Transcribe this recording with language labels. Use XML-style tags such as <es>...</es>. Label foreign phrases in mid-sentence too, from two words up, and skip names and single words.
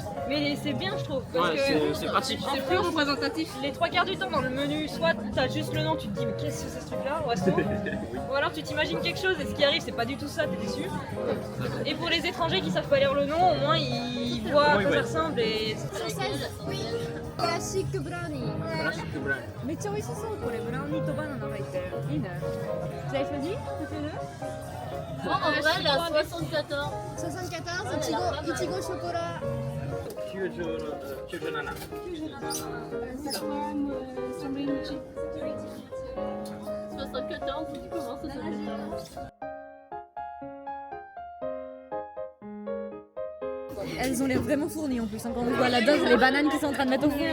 <fr>Mais c'est bien, je trouve. Parce Ouais, que c'est pratique. en C'est plus France, représentatif. les 3 quarts du temps dans le menu, soit t'as juste le nom, tu te dis mais qu'est-ce que c'est ce truc-là, au resto, ou alors tu t'imagines quelque chose et ce qui arrive c'est pas du tout ça, t'es déçu. Et pour les étrangers qui savent pas lire le nom, au moins ils voient à quoi ça ressemble et...</fr> <ja>クラシックブラウニーめっちゃ美味しそうこれブラウニーとバナナ入ってるいいね</ja> <fr>Vous avez choisi toutes les deux? Moi, en vrai, la 74.</fr> <ja>74 いちごいちごショコラ</ja> <fr>74, tu dis comment ça s'appelle? Elles ont l'air vraiment fournies en plus hein, quand on voit la dose les bananes qui sont en train de mettre au four</fr>